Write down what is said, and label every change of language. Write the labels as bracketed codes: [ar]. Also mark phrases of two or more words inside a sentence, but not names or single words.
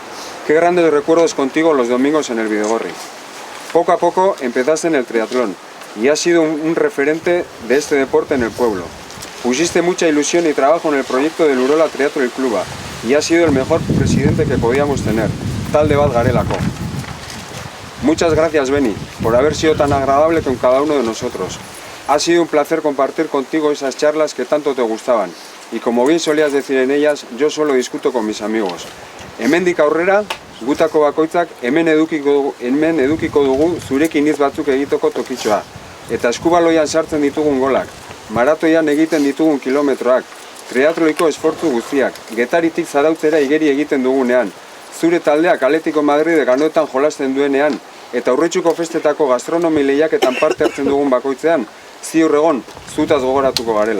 [es] Qué grandes recuerdos contigo los domingos en el Bidegorri. Poco a poco empezaste en el triatlón y has sido un referente de este deporte en el pueblo. Pusiste mucha ilusión y trabajo en el proyecto del Urola Triatloi Club y has sido el mejor presidente que podíamos tener, [eu] talde bat garelako. [es] Muchas gracias, Beni, por haber sido tan agradable con cada uno de nosotros. Ha sido un placer compartir contigo esas charlas que tanto te gustaban. Y como bien solías decir en ellas, yo solo discuto con mis amigos. [eu] Hemendik aurrera, gutako bakoitzak hemen edukiko dugu zurekin hitz batzuk egiteko tokitxoa. Eta eskubaloian sartzen ditugun golak, maratoian egiten ditugun kilometroak, triatloiko esfortzu guztiak, Getaritik Zarautzera igeri egiten dugunean, zure taldeak Atletico Madrid ganoetan jolasten duenean, eta Urretxuko festetako gastronomi lehiaketan parte hartzen dugun bakoitzean, ziur egon, zutaz gogoratuko garela.